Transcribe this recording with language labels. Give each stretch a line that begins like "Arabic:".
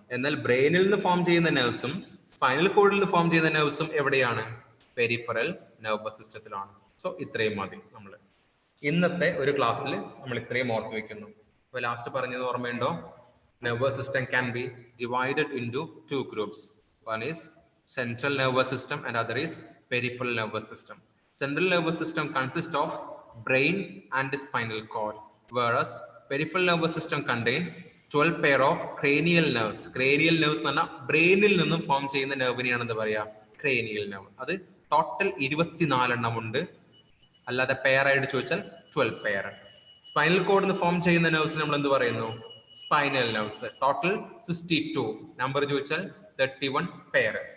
Malayalam: എന്നാൽ ബ്രെയിനിൽ നിന്ന് ഫോം ചെയ്യുന്ന നെർവ്സും സ്പൈനൽ കോഡിൽ നിന്ന് ഫോം ചെയ്യുന്ന നെർവ്സും എവിടെയാണ്? Peripheral nervous സിസ്റ്റത്തിലാണ്. സോ ഇത്രയും മതി. നമ്മൾ ഇന്നത്തെ ഒരു ക്ലാസ്സിൽ നമ്മൾ ഇത്രയും ഓർത്ത് വെക്കുന്നു. അപ്പൊ ലാസ്റ്റ് പറഞ്ഞത് ഓർമ്മയുണ്ടോ?
English: Nervous system can be divided into 2 groups. One is central nervous system and other is peripheral nervous system. Central nervous system consists of brain and spinal cord, whereas peripheral nervous system contain 12 pair of cranial nerves.
Malayalam: Cranial nerves എന്ന് പറഞ്ഞാൽ ബ്രെയിനിൽ നിന്നും form ചെയ്യുന്ന നെർവിനെയാണ് എന്താ പറയാ? Cranial nerve. അത് total 24 എണ്ണം ഉണ്ട്. അല്ലാതെ പെയർ ആയിട്ട് ചോദിച്ചാൽ 12 പെയർ. സ്പൈനൽ കോഡിൽ നിന്ന് ഫോം ചെയ്യുന്ന നെർവ്സ് നമ്മൾ എന്ത് പറയുന്നു? Spinal nerves. ടോട്ടൽ 62. നമ്പർ ചോദിച്ചാൽ 31 പെയർ.